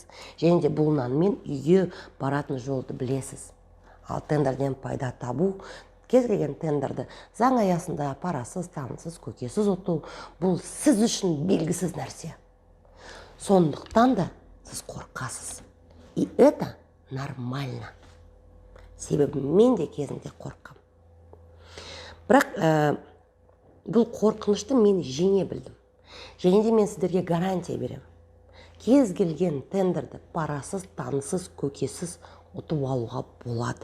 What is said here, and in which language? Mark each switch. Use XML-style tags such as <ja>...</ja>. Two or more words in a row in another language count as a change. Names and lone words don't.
<kk>Және де бұл нанмен үйге баратын жолды білесіз. Ал тендерден пайда табу, кез келген тендерді заң аясында парасыз, танысыз, көкесіз ұту, бұл сіз үшін белгісіз нәрсе. Сондықтан да сіз қорқасыз.</kk> <ru>И это нормально.</ru> <kk>Себебі мен де кезінде қорқам. Бірақ бұл қорқынышты мен жеңе білдім. Және де мен сіздерге гарантия берем. Кез келген тендерді парасыз, танысыз, көкесіз ұтып алуға болады.</kk>